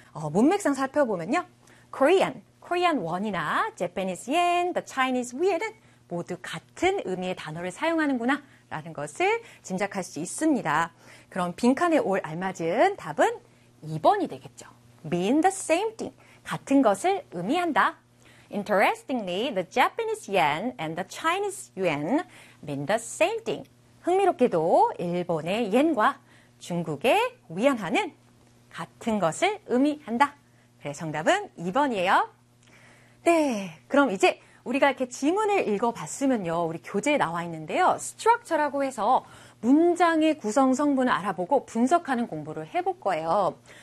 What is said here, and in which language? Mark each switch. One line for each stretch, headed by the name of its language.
Korean: 문맥상 살펴보면요. Korean, Korean won이나 Japanese yen, the Chinese yuan은 모두 같은 의미의 단어를 사용하는구나 라는 것을 짐작할 수 있습니다. 그럼 빈칸에 올 알맞은 답은 2번이 되겠죠.
English: Mean the same thing.
Korean: 같은 것을 의미한다.
English: Interestingly, the Japanese yen and the Chinese yuan mean the same thing.
Korean: 흥미롭게도 일본의 yen과 중국의 위안화는 같은 것을 의미한다. 그래, 정답은 2번이에요. 네, 그럼 이제 우리가 이렇게 지문을 읽어봤으면요. 우리 교재에 나와 있는데요. Structure라고 해서 문장의 구성 성분을 알아보고 분석하는 공부를 해볼 거예요.